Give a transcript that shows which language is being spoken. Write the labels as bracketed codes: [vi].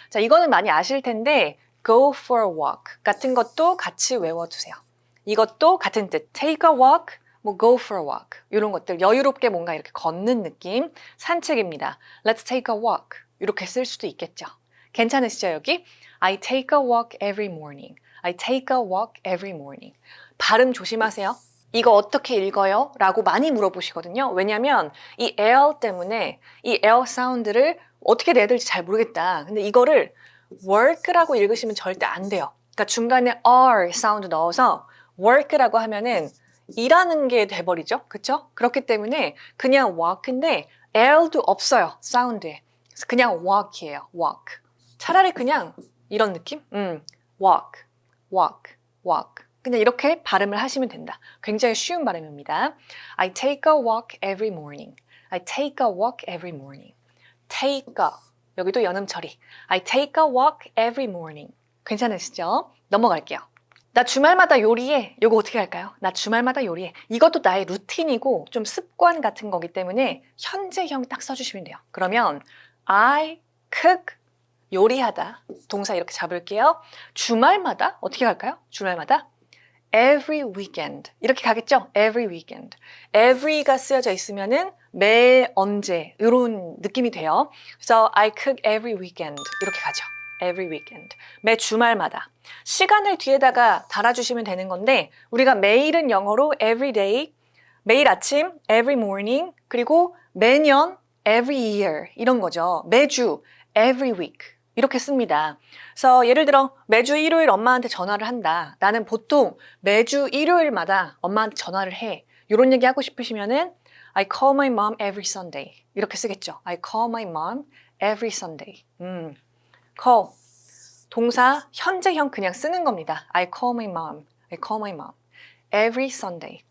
[ko] 자, 이거는 많이 아실 텐데 [en] go for a walk [ko] 같은 것도 같이 외워두세요. 이것도 같은 뜻. [en] take a walk, [ko] 뭐 [en] go for a walk [ko] 이런 것들 여유롭게 뭔가 이렇게 걷는 느낌 산책입니다. [en] Let's take a walk [ko] 이렇게 쓸 수도 있겠죠. 괜찮으시죠 여기? [en] I take a walk every morning. I take a walk every morning. [ko] 발음 조심하세요. 이거 어떻게 읽어요? 라고 많이 물어보시거든요. 왜냐면 이 L 때문에 이 L 사운드를 어떻게 내야 될지 잘 모르겠다. 근데 이거를 work라고 읽으시면 절대 안 돼요. 그러니까 중간에 R 사운드 넣어서 work라고 하면은 일하는 게 돼버리죠. 그쵸? 그렇기 때문에 그냥 walk인데 L도 없어요. 사운드에. 그래서 그냥 walk이에요. walk. 차라리 그냥 이런 느낌? walk, walk, walk. 그냥 이렇게 발음을 하시면 된다. 굉장히 쉬운 발음입니다. [en] I take a walk every morning. I take a walk every morning. [ko] take a. 여기도 연음 처리. [en] I take a walk every morning. [ko] 괜찮으시죠? 넘어갈게요. 나 주말마다 요리해. 이거 어떻게 할까요? 나 주말마다 요리해. 이것도 나의 루틴이고 좀 습관 같은 거기 때문에 현재형 딱 써주시면 돼요. 그러면 I cook 요리하다. 동사 이렇게 잡을게요. 주말마다 어떻게 할까요? 주말마다 every weekend 이렇게 가겠죠? every weekend. every가 쓰여져 있으면은 매 언제 이런 느낌이 돼요. 그래서 [en] I cook every weekend [ko] 이렇게 가죠. every weekend. 매 주말마다. 시간을 뒤에다가 달아주시면 되는 건데 우리가 매일은 영어로 every day, 매일 아침 every morning, 그리고 매년 every year 이런 거죠. 매주 every week 이렇게 씁니다. 그래서 예를 들어 매주 일요일 엄마한테 전화를 한다. 나는 보통 매주 일요일마다 엄마한테 전화를 해. 이런 얘기 하고 싶으시면은 [en] I call my mom every Sunday [ko] 이렇게 쓰겠죠. [en] I call my mom every Sunday. [ko] call 동사 현재형 그냥 쓰는 겁니다. [en] I call my mom. I call my mom every Sunday.